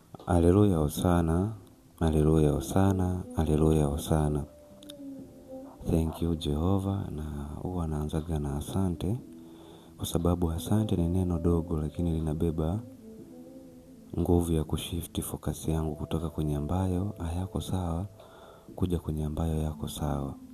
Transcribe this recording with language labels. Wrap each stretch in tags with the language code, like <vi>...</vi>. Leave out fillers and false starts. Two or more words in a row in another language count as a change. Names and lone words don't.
<sw>Haleluya hosana, haleluya hosana, haleluya hosana.</sw> <en>Thank you Jehova.</en> <sw>Na huwa naanzaga na asante, kwa sababu asante ni neno dogo lakini linabeba nguvu ya kushift focus yangu kutoka kwenye ambayo hayako sawa kuja kwenye ambayo yako sawa.</sw>